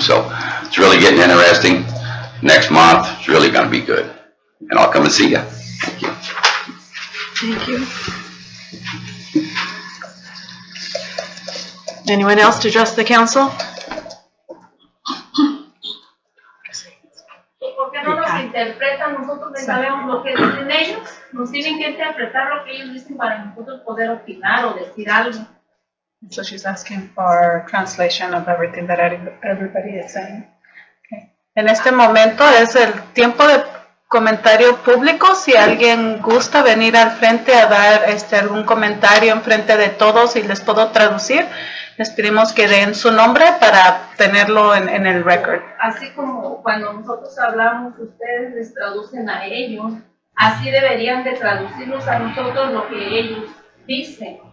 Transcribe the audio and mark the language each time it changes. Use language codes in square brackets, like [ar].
[en] So it's really getting interesting. Next month, it's really going to be good. And I'll come and see you. Thank you. Thank you. Anyone else to address the council? [es] ¿Por qué no nos interpretan? Nosotros no sabemos lo que dicen ellos. Nos tienen que interpretar lo que ellos dicen para nosotros poder opinar o decir algo. [en] So she's asking for translation of everything that everybody is saying. Okay. [es] En este momento es el tiempo de comentario público. Si alguien gusta venir al frente a dar algún comentario en frente de todos y les puedo traducir, les pedimos que den su nombre para tenerlo en el record. Así como cuando nosotros hablamos, ustedes les traducen a ellos, así deberían de traducirnos a nosotros lo que ellos dicen.